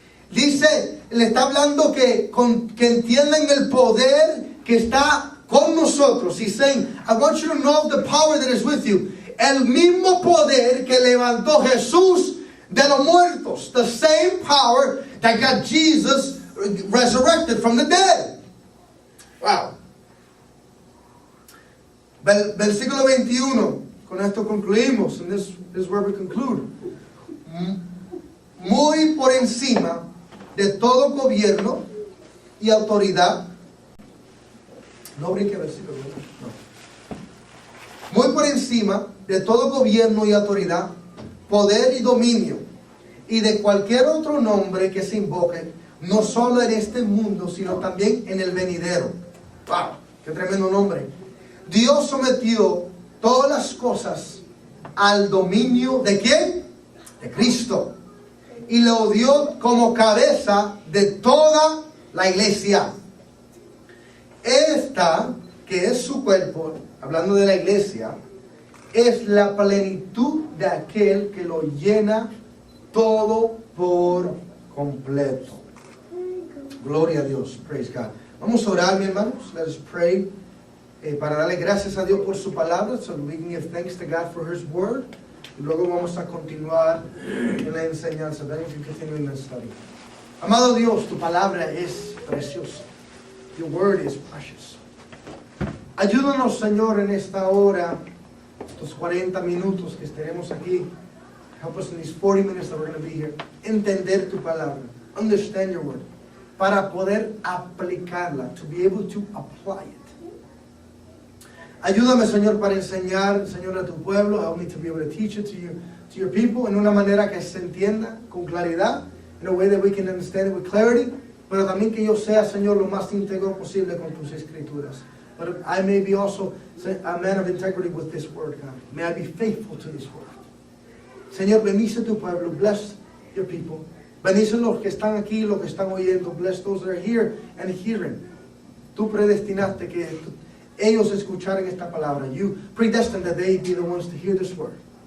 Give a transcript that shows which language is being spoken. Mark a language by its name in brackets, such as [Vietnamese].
[Spanish] Dice, le está hablando que entiendan el poder que está con nosotros. [English] He's saying, I want you to know the power that is with you. [Spanish] El mismo poder que levantó Jesús de los muertos. [English] The same power that got Jesus resurrected from the dead. Wow. [Spanish] Versículo 21. Con esto concluimos. [English] And this is where we conclude. [Spanish] Muy por encima de todo gobierno y autoridad. No brinque versículo. No. Muy por encima de todo gobierno y autoridad, poder y dominio, y de cualquier otro nombre que se invoque, no solo en este mundo, sino también en el venidero. ¡Wow! ¡Qué tremendo nombre! Dios sometió todas las cosas al dominio ¿de quién? De Cristo. Y lo dio como cabeza de toda la iglesia. Esta, que es su cuerpo, hablando de la iglesia, es la plenitud de aquel que lo llena todo por completo. Gloria a Dios. [English] Praise God. [Spanish] Vamos a orar, mis hermanos. [English] Let us pray. [Spanish] Para darle gracias a Dios por su palabra. [English] So we can give thanks to God for His word. [Spanish] Y luego vamos a continuar en la enseñanza. [English] Then we can continue in the study. [Spanish] Amado Dios, tu palabra es preciosa. [English] Your word is precious. [Spanish] Ayúdanos, Señor, en esta hora, estos 40 minutos que estaremos aquí. [English] Help us in these 40 minutes that we're going to be here. [Spanish] Entender tu palabra. [English] Understand your word. [Spanish] para poder aplicarla, [English] to be able to apply it. [Spanish] Ayúdame, Señor, para enseñar, Señor, a tu pueblo. [English] Help me to be able to teach it to your people [Spanish] en una manera que se entienda con claridad, [English] in a way that we can understand it with clarity, [Spanish] pero también que yo sea, Señor, lo más íntegro posible con tus escrituras. [English] But I may be also a man of integrity with this word, God. May I be faithful to this word. [Spanish] Señor, bendice tu pueblo. [English] Bless your people. [Spanish] Bendice los que están aquí, los que están oyendo. [English] Bless those that are here and hearing. [Spanish] Tú predestinaste que ellos escucharan esta palabra. [English] You predestined that they be the ones to hear this word.